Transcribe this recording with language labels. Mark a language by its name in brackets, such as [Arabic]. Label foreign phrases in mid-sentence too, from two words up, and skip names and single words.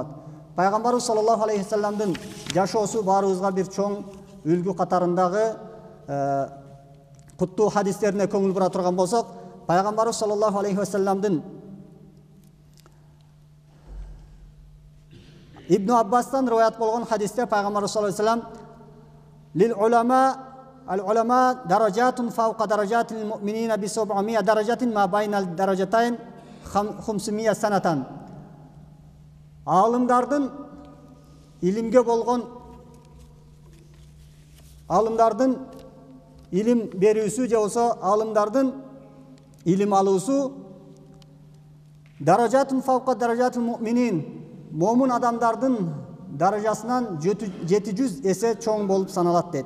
[Kyrgyz] Пайгамбарыбыз [Arabic] صلى الله عليه وسلم [Kyrgyz] жашоосу баарыбызга бир чоң үлгү катарындагы куттуу хадистерине көңүл бура турган болсок, Пайгамбарыбыз [Arabic] صلى الله عليه وسلم [Kyrgyz] Ибн Аббастан риваят болгон хадисте Пайгамбарыбыз [Arabic] صلى الله عليه وسلم "للعلماء العلماء درجات فوق درجات المؤمنين ب 700 درجة ما بين الدرجتين 500 سنة." [Kyrgyz] Алымдардын илимге болгон алымдардын илим берүүсү же болсо алымдардын илим алуусу [Arabic] درجات فوق درجات المؤمنين, [Kyrgyz] момун адамдардын даражасынан 700 эсе чоң болуп саналат дейт.